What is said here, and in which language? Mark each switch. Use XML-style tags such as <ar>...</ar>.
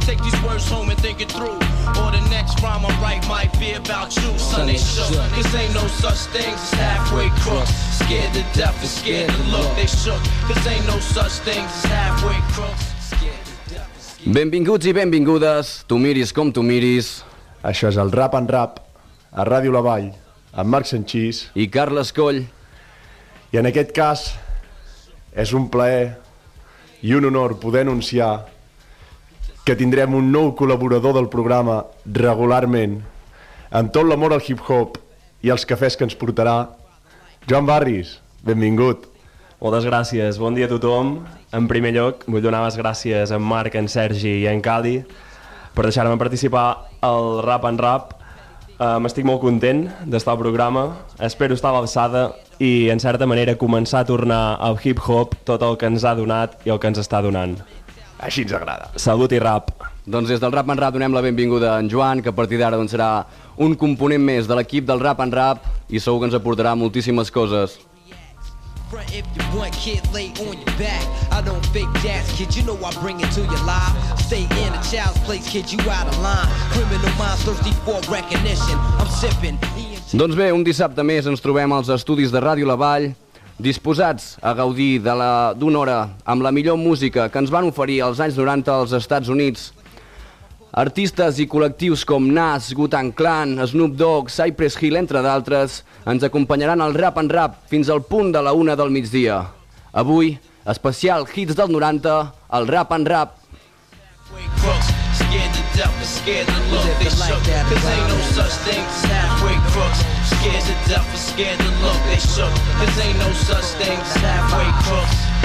<en>Take these words home and think it through, or the next rhyme I write might be about you. Son, they shook, cause ain't no such things as halfway crooks. Scared to death and scared to look, they shook, cause ain't no such things as halfway crooks.</en> <ca>Benvinguts i benvingudes, tu miris com tu miris. Això és el Rap and Rap, a Ràdio La Vall, amb Marc Sanchís i Carles Coll. I en aquest cas és un plaer i un honor poder anunciar que tindrem un nou col·laborador del programa regularment, amb tot l'amor al hip-hop i els cafès que ens portarà. Joan Barris, benvingut. Moltes gràcies, bon dia a tothom. En primer lloc, vull donar les gràcies a en Marc, en Sergi i en Cadi per deixar-me participar al Rap and Rap. M'estic molt content d'estar al programa, espero estar a l'alçada i, en certa manera, començar a tornar al hip-hop tot el que ens ha donat i el que ens està donant. Així ens agrada. Salut i rap. Doncs des del Rap and Rap donem la benvinguda a en Joan, que a partir d'ara serà un component més de l'equip del Rap and Rap i segur que ens aportarà moltíssimes coses.</ca> <en>If you want, kid, lay on your back. I don't fake jazz, kid, you know I bring it to your life. Stay in a child's place, kid, you out of line. Criminal minds thirsty for recognition. I'm sipping.</en> <ca>Doncs bé, un dissabte més ens trobem als estudis de Ràdio La Vall, disposats a gaudir d'una hora amb la millor música que ens van oferir als anys 90 als Estats Units. Artistes i col·lectius com Nas, Wu-Tang Clan, Snoop Dogg, Cypress Hill, entre d'altres, ens acompanyaran al Rap and Rap fins al punt de la 1 del migdia. Avui, especial hits del 90, al Rap and Rap.</ca> <en>Scared to death and scared to look, they shook, cause ain't no such thing as halfway crooks. Scared to death and scared to look, they shook, cause ain't no such thing as halfway crooks.</en>